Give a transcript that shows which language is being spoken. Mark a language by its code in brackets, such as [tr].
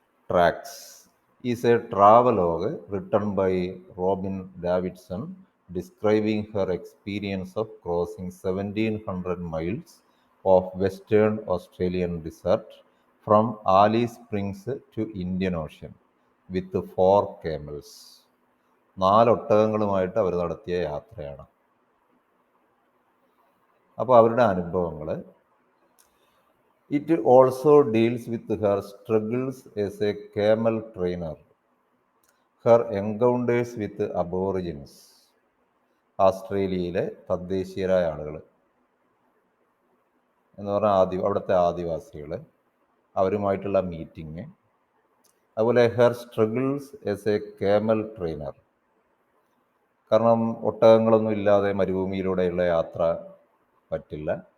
[en] Tracks is a travelogue written by Robin Davidson describing her experience of crossing 1700 miles of Western Australian desert from Alice Springs to Indian Ocean with 4 camels. [ml] 4 ഒട്ടകങ്ങളുമായിട്ട് അവർ നടത്തിയ യാത്രയാണ്. അപ്പോൾ അവരുടെ അനുഭവങ്ങൾ. [en] It also deals with her struggles as a camel trainer, her encounters with aborigines, [ml] ഓസ്ട്രേലിയയിലെ തദ്ദേശീയരായ ആളുകൾ എന്ന് പറഞ്ഞാൽ അവിടുത്തെ ആദിവാസികൾ, അവരുമായിട്ടുള്ള മീറ്റിംഗ്. അതുപോലെ [en] Her struggles as a camel trainer. [ml] കാരണം ഒട്ടകങ്ങളൊന്നും ഇല്ലാതെ മരുഭൂമിയിലൂടെയുള്ള യാത്ര പറ്റില്ല.